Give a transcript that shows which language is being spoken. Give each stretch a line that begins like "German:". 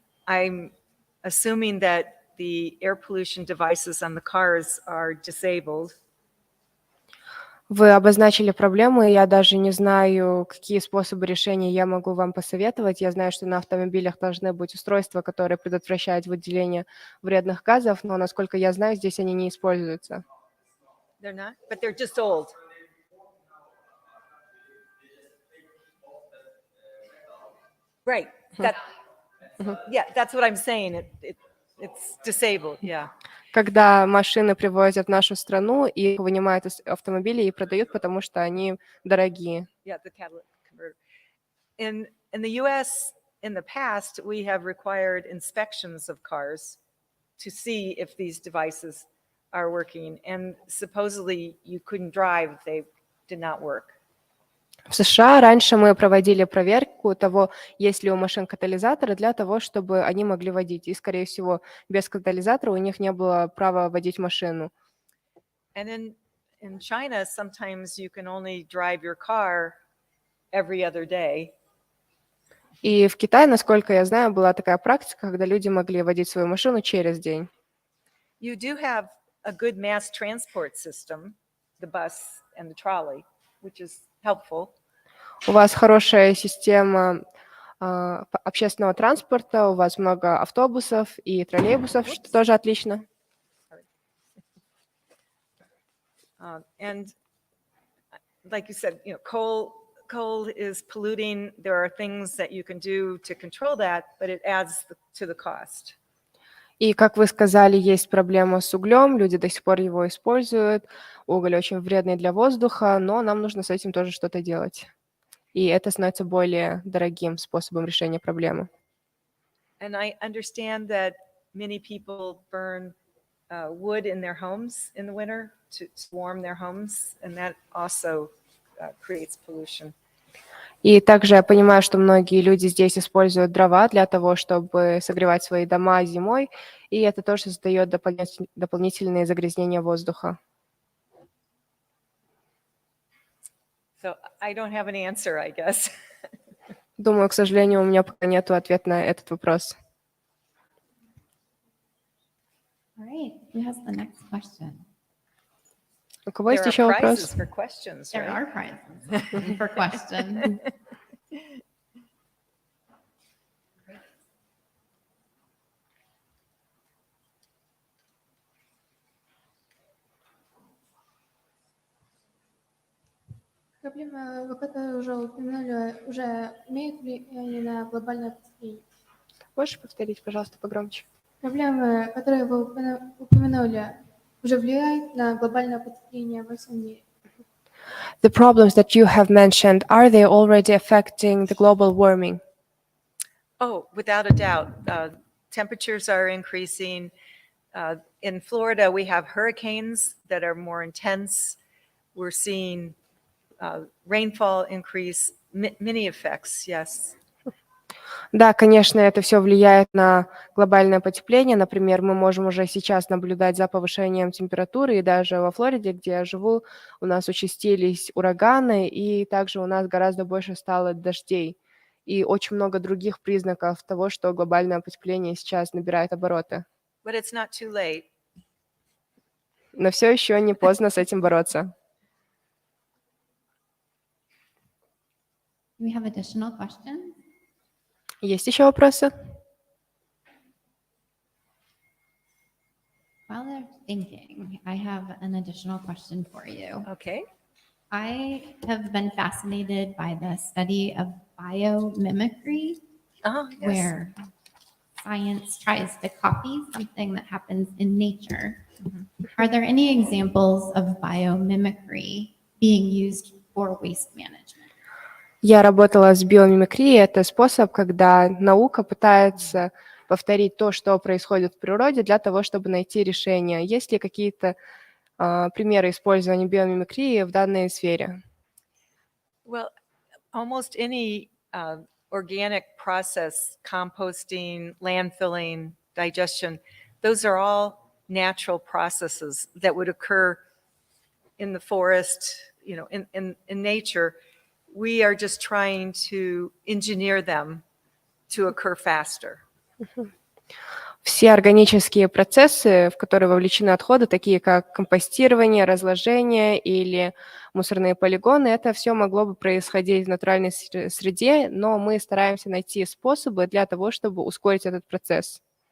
English: I'm assuming that the air pollution devices on the cars are disabled.
Russian: Вы обозначили проблемы, и я даже не знаю, какие способы решения я могу вам посоветовать. Я знаю, что на автомобилях должны быть устройства, которые предотвращают выделение вредных газов, но, насколько я знаю, здесь они не используются.
English: They're not, but they're just old. Right. Yeah, that's what I'm saying. It's disabled. Yeah.
Russian: Когда машины привозят в нашу страну, их вынимают из автомобилей и продают, потому что они дорогие.
English: Yeah, the catalytic converter. In the U.S., in the past, we have required inspections of cars to see if these devices are working, and supposedly you couldn't drive if they did not work.
Russian: В США раньше мы проводили проверку того, есть ли у машин катализаторы, для того, чтобы они могли водить. И, скорее всего, без катализатора у них не было права водить машину.
English: And in China, sometimes you can only drive your car every other day.
Russian: И в Китае, насколько я знаю, была такая практика, когда люди могли водить свою машину через день.
English: You do have a good mass transport system, the bus and the trolley, which is helpful.
Russian: У вас хорошая система общественного транспорта, у вас много автобусов и троллейбусов, что тоже отлично.
English: And like you said, coal is polluting. There are things that you can do to control that, but it adds to the cost.
Russian: И, как вы сказали, есть проблема с углем, люди до сих пор его используют. Уголь очень вредный для воздуха, но нам нужно с этим тоже что-то делать. И это становится более дорогим способом решения проблемы.
English: And I understand that many people burn wood in their homes in the winter to warm their homes, and that also creates pollution.
Russian: И также я понимаю, что многие люди здесь используют дрова для того, чтобы согревать свои дома зимой, и это тоже создает дополнительные загрязнения воздуха.
English: So I don't have an answer, I guess.
Russian: Думаю, к сожалению, у меня пока нет ответа на этот вопрос.
English: All right, who has the next question?
Russian: У кого
English: There
Russian: есть
English: are
Russian: еще вопрос?
English: prizes for questions, There right? are prizes for questions.
Russian: Проблема, вы которые уже упомянули, уже имеют ли они на глобальное потепление? Можешь повторить, пожалуйста, погромче? Проблемы, которые вы упомянули, уже влияют на глобальное потепление во всем мире?
English: The problems that you have mentioned, are they already affecting the global warming? Oh, without a doubt. Temperatures are increasing. In Florida, we have hurricanes that are more intense. We're seeing rainfall increase, many effects, yes.
Russian: Да, конечно, это все влияет на глобальное потепление. Например, мы можем уже сейчас наблюдать за повышением температуры, и даже во Флориде, где я живу, у нас участились ураганы, и также у нас гораздо больше стало дождей. И очень много других признаков того, что глобальное потепление сейчас набирает обороты.
English: But it's not too late.
Russian: Но все еще не поздно с этим бороться.
English: Do we have additional questions?
Russian: Есть еще вопросы?
English: While they're thinking, I have an additional question for you. Okay. I have been fascinated by the study of biomimicry, Oh, yes. where science tries to copy something that happens in nature. Are there any examples of biomimicry being used for waste management?
Russian: Я работала с биомимикрией. Это способ, когда наука пытается повторить то, что происходит в природе, для того, чтобы найти решение. Есть ли какие-то примеры использования биомимикрии в данной сфере?
English: Well, almost any organic process, composting, landfilling, digestion, those are all natural processes that would occur in the forest, in nature. We are just trying to engineer them to occur faster.
Russian: Все органические процессы, в которые вовлечены отходы, такие как компостирование, разложение или мусорные полигоны, это все могло бы происходить в натуральной среде, но мы стараемся найти способы для того, чтобы ускорить этот процесс.